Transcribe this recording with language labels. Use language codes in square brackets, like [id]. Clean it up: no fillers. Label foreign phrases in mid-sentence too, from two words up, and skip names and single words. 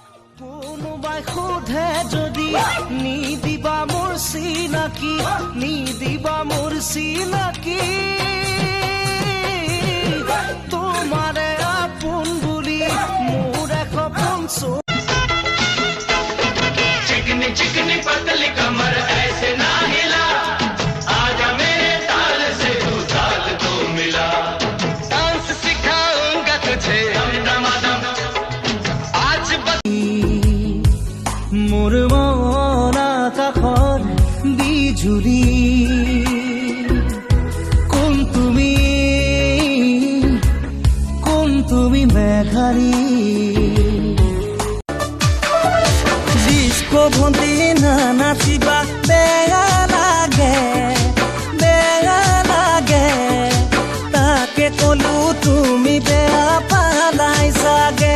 [as] কোনোবাই সোধে যদি নিদিবা মোৰ চিনাকি, নিদিবা মোৰ চিনাকি, তোমাৰে আপোন বুলি মোৰ সপোন [hi] चिकनी चिकनी पतली कमर ऐसे ना हिला, आजा मेरे ताल से तू ताल तो मिला, डांस सिखाऊंगा तुझे दम दमादम आज [as] মোৰ মন আকাশৰ বিজুলি, কোন তুমি মেঘাৰী ডিস্কো ভণ্টি না নাচিবা বেয়া লাগে, বেয়া লাগে, তাকে কলো তুমি বেয়া পালাই চাগে।